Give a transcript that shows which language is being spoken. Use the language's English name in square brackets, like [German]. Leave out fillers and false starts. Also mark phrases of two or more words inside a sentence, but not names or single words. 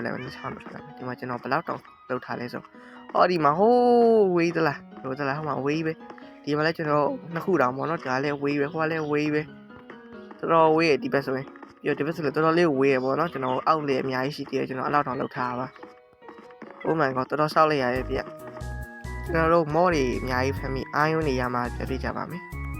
[Burmese] လိုက်မယ်ဆက်မှာထွက်လာမယ်ဒီမှာကျွန်တော်ဘယ်လောက်တောင်လောက်ထားလဲဆိုဟောဒီမှာဟိုးဝေးသလားဟိုမှာဝေးပဲဒီမှာလည်းကျွန်တော်နှစ်ခုတောင်ပေါ့နော်ဒါလည်းဝေးပဲဟိုကလည်းဝေးပဲတော်တော်ဝေးဒီဘက်ဆိုရင်ပြီးတော့ဒီဘက်ဆိုလည်းတော်တော်လေးဝေးရပေါ့နော်ကျွန်တော်အောက်လေအများကြီးရှိသေးတယ်ကျွန်တော်အဲ့လောက်တောင်လောက်ထားပါ [English] Oh my god [Burmese] တော်တော်ဆောက်လိုက်ရရဲ့ဗျကျွန်တော်တို့ mod တွေအများကြီးဖမ်းပြီးအာယုံနေရမှာပြပြကြပါမယ်